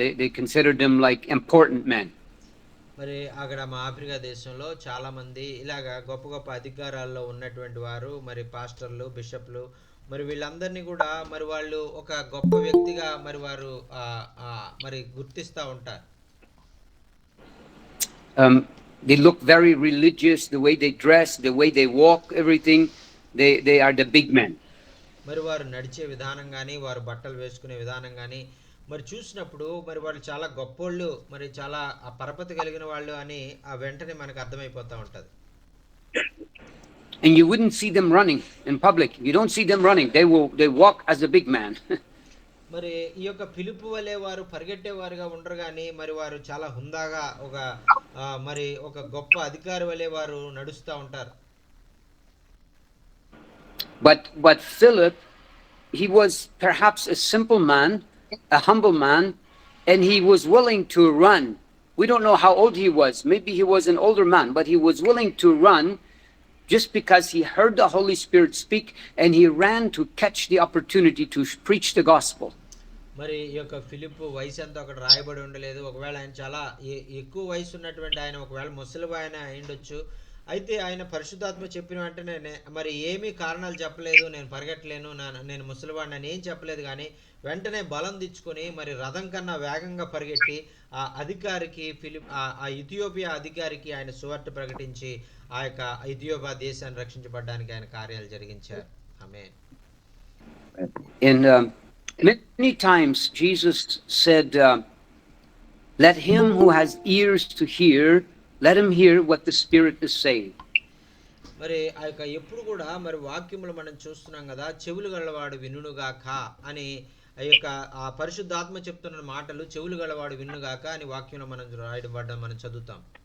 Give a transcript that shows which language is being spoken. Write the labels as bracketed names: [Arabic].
[English] They considered them like important men. [Telugu] మరి అక్కడ మా ఆఫ్రికా దేశంలో చాలా మంది ఇలాగా గొప్ప గొప్ప అధికారాల్లో ఉన్నటువంటి వారు మరి పాస్టర్లు, బిషప్లు మరి వీళ్ళందరినీ కూడా మరి వాళ్ళు ఒక గొప్ప వ్యక్తిగా మరి వారు మరి గుర్తిస్తూ ఉంటారు. [English] They look very religious, the way they dress, the way they walk, everything. They are the big men. [Telugu] మరి వారు నడిచే విధానం కానీ వారు బట్టలు వేసుకునే విధానం కానీ మరి చూసినప్పుడు మరి వాళ్ళు చాలా గొప్పోళ్ళు, మరి చాలా పరపతి కలిగిన వాళ్ళు అని వెంటనే మనకు అర్థమైపోతూ ఉంటది. [English] And you wouldn't see them running in public. You don't see them running. They walk as a big man. [Telugu] మరి ఈ యొక్క ఫిలిప్పు వలె వారు పరిగెట్టేవారుగా ఉండరు కానీ మరి వారు చాలా హుందాగా ఒక మరి ఒక గొప్ప అధికారి వలె వారు నడుస్తూ ఉంటారు. [English] But Philip, he was perhaps a simple man, a humble man, and he was willing to run. We don't know how old he was. Maybe he was an older man, but he was willing to run just because he heard the Holy Spirit speak and he ran to catch the opportunity to preach the gospel. [Telugu] మరి ఈ యొక్క Philip వయసు అంతా అక్కడ రాయబడి ఉండలేదు. ఒకవేళ ఆయన చాలా ఎక్కువ వయసు ఉన్నటువంటి ఆయన, ఒకవేళ ముసలి ఆయన అయిండొచ్చు. అయితే ఆయన పరిశుద్ధాత్మ చెప్పిన వెంటనే మరి ఏమీ కారణాలు చెప్పలేదు, నేను పరిగెట్టలేను, నేను ముసలివాడిని అని ఏం చెప్పలేదు. కానీ వెంటనే బలం తెచ్చుకొని మరి రథం కన్నా వేగంగా పరిగెట్టి ఆ అధికారికి ఆ ఇథియోపియా అధికారికి ఆయన సువార్త ప్రకటించి ఆ యొక్క ఇథియోపియా దేశాన్ని రక్షించబడడానికి ఆయన కార్యాలు జరిగించారు. ఆమేన్. [English] And many times Jesus said, let him who has ears to hear, let him hear what the Spirit is saying. [Telugu] మరి ఆ యొక్క ఎప్పుడు కూడా మరి వాక్యములు మనం చూస్తున్నాం కదా, చెవులు గలవాడు వినుగాక అని ఆ యొక్క ఆ పరిశుద్ధాత్మ చెప్తున్న మాటలు చెవులు గలవాడు వినుగాక అని వాక్యంలో మనం రాయబడ్డ మనం చదువుతాం.